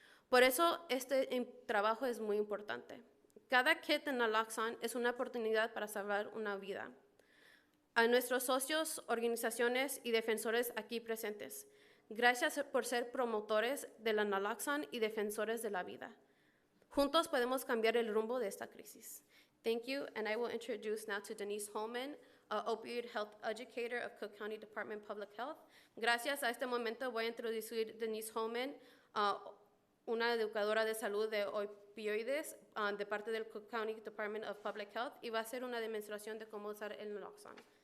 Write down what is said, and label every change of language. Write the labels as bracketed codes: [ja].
[es] Por eso este trabajo es muy importante. Cada kit de naloxone es una oportunidad para salvar una vida. A nuestros socios, organizaciones y defensores aquí presentes, gracias por ser promotores de la naloxone y defensores de la vida. Juntos podemos cambiar el rumbo de esta crisis. [en] Thank you, and I will introduce now to Denise Holman, opioid health educator of Cook County Department of Public Health. [es] Gracias a este momento voy a introducir a Denise Holman, una educadora de salud de opioides de parte del Cook County Department of Public Health, y va a hacer una demostración de cómo usar el naloxone.